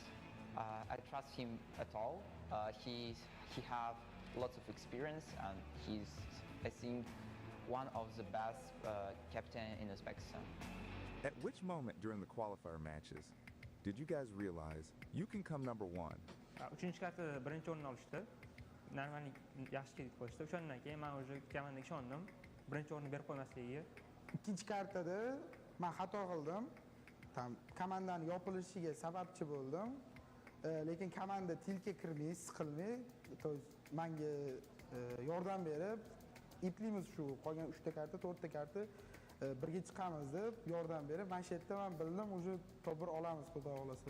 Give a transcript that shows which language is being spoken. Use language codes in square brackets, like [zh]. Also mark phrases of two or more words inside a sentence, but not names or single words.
[en] I trust him at all. He have lots of experience, and he's, I think, one of the best captain in Uzbekistan. At which moment during the qualifier matches did you guys realize you can come number 1? [uz] Uchinchi kartada birinchi o'rinni olishdi. Normalni yaxshi kelib qo'yishdi. O'shandan keyin men o'zi komandaga ishondim. Birinchi o'rinni berib qo'ymasligiga. Ikkinchi kartada men xato qildim. Komandani yopilishiga sababchi bo'ldim. Lekin komanda tilka kirmay, siqilmay, menga yordam berib, iplimiz shu qolgan 3 ta karta, 4 ta karta birga chiqamiz deb yordam berib, mana shu yerda men bildim, o'sha to'g'ri olamiz, xudo xolasa.